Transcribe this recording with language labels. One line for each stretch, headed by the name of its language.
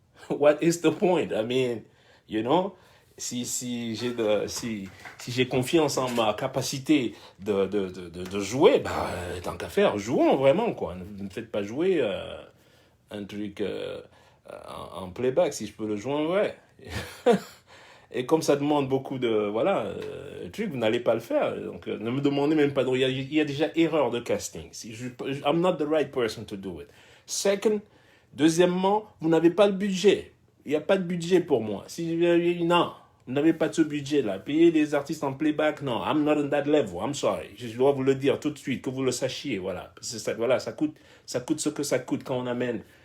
English: What is the point? I mean, you know?
French: Si j'ai confiance en ma capacité de jouer, bah, tant qu'à faire, jouons vraiment, quoi. Ne me faites pas jouer un truc en playback, si je peux le jouer en vrai. Et comme ça demande beaucoup de, voilà, trucs, vous n'allez pas le faire. Donc, ne me demandez même pas de... Il y a déjà erreur de casting.
English: I'm not the right person to do it.
French: Deuxièmement, vous n'avez pas le budget. Il n'y a pas de budget pour moi. Non, vous n'avez pas de ce budget-là. Payer des artistes en playback, non.
English: I'm not on that level. I'm sorry.
French: Je dois vous le dire tout de suite, que vous le sachiez. Voilà. Voilà, ça coûte ce que ça coûte quand on amène.